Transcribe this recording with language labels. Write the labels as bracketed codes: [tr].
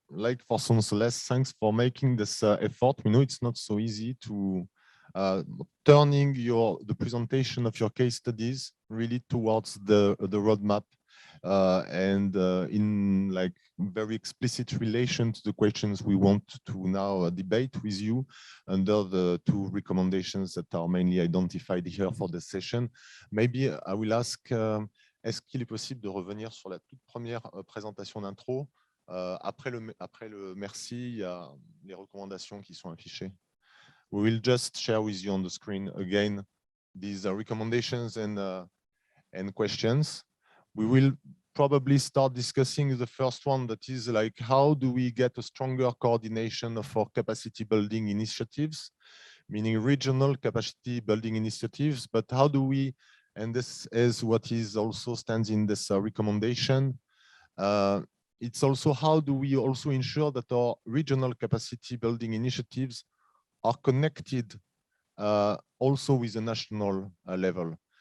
[en] Like for Sonsoles, thanks for making this effort. We know it's not so easy to turning the presentation of your case studies really towards the roadmap and in like very explicit relation to the questions we want to now debate with you under the two recommendations that are mainly identified here for the session. Maybe I will ask, [fr] est-ce qu'il est possible de revenir sur la toute première présentation d'intro? Après le merci, il y a les recommandations qui sont affichées. [en] We will just share with you on the screen again these recommendations, and and questions. We will probably start discussing the first one, that is like, how do we get a stronger coordination of our capacity building initiatives, meaning regional capacity building initiatives, but how do we, and this is what is also stands in this recommendation, it's also how do we also ensure that our regional capacity building initiatives are connected also with the national level.